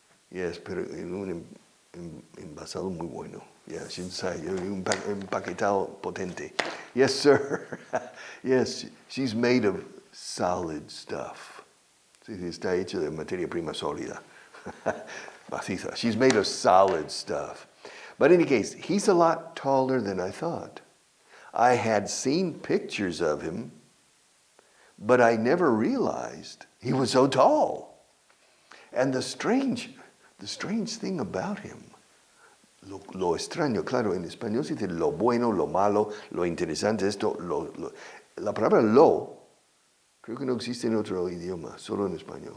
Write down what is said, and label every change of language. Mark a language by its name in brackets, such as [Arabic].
[Spanish] Yes, pero en un envasado muy bueno. Yeah, un empaquetado potente. [English] Yes, sir. Yes, she's made of solid stuff. [Spanish] Sí, está hecho de materia prima sólida. Maciza. [English] She's made of solid stuff. But in any case, he's a lot taller than I thought. I had seen pictures of him, but I never realized he was so tall. And the strange thing about him, [Spanish] lo extraño, claro, en español se dice lo bueno, lo malo, lo interesante, esto, la palabra lo, creo que no existe en otro idioma, solo en español.